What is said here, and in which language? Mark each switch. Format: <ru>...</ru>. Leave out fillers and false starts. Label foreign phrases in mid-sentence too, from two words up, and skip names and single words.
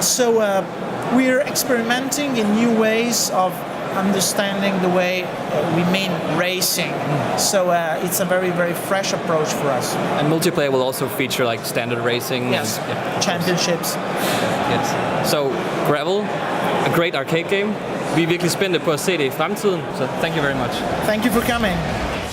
<en>So we're experimenting in new ways of understanding the way we mean racing. So it's a very, very fresh approach for us. And multiplayer will also feature like standard racing? Yes, championships. Yes. So Gravel, a great arcade game.</en> <da>Vi er virkelig spændte på at se det i fremtiden, så</da> <en>thank you very much. Thank you for coming.</en>